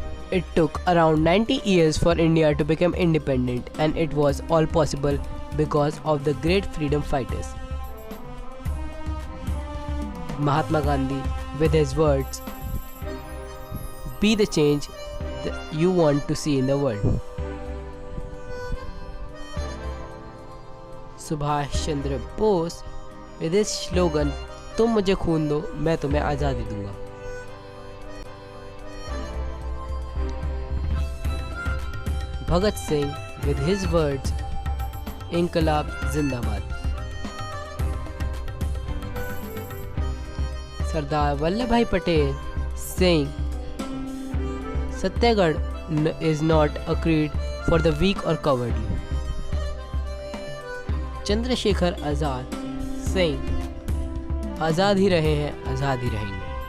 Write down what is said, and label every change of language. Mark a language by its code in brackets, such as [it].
[en] It took around 90 years for India to become independent, and it was all possible because of the great freedom fighters. Mahatma Gandhi, with his words, "Be the change you want to see in the world." [hi] Subhash Chandra Bose, [en] with his slogan, [hi] "तुम मुझे खून दो, मैं तुम्हें आज़ादी दूंगा." [en] Bhagat Singh, with his words, [hi] "Inqilab Zindabad." [en] Sardar Vallabhbhai Patel, saying, "Satyagrah is not a creed for the weak or cowardly." [hi] Chandrasekhar Azad, [en] saying, [hi] "आज़ाद ही रहे हैं, आज़ाद ही रहेंगे."